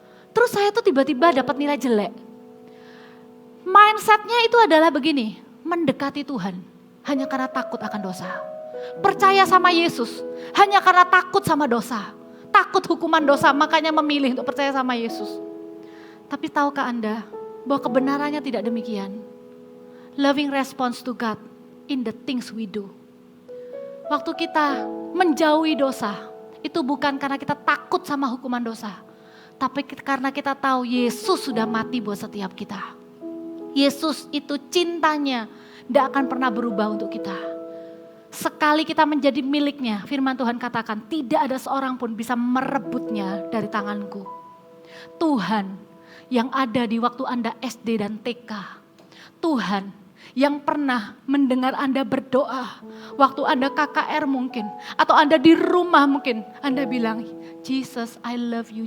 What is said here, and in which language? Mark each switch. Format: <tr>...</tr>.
<id>Terus saya tuh tiba-tiba dapat nilai jelek. Mindsetnya itu adalah begini, mendekati Tuhan hanya karena takut akan dosa. Percaya sama Yesus hanya karena takut sama dosa. Takut hukuman dosa, makanya memilih untuk percaya sama Yesus. Tapi tahukah Anda bahwa kebenarannya tidak demikian?</id> <en>Loving response to God in the things we do.</en> <id>Waktu kita menjauhi dosa, itu bukan karena kita takut sama hukuman dosa. Tapi karena kita tahu Yesus sudah mati buat setiap kita. Yesus itu cintanya tidak akan pernah berubah untuk kita. Sekali kita menjadi miliknya, firman Tuhan katakan tidak ada seorang pun bisa merebutnya dari tanganku. Tuhan yang ada di waktu Anda SD dan TK. Tuhan yang pernah mendengar Anda berdoa. Waktu Anda KKR mungkin. Atau Anda di rumah mungkin. Anda bilang,</id> <en>Jesus, I love you.</en>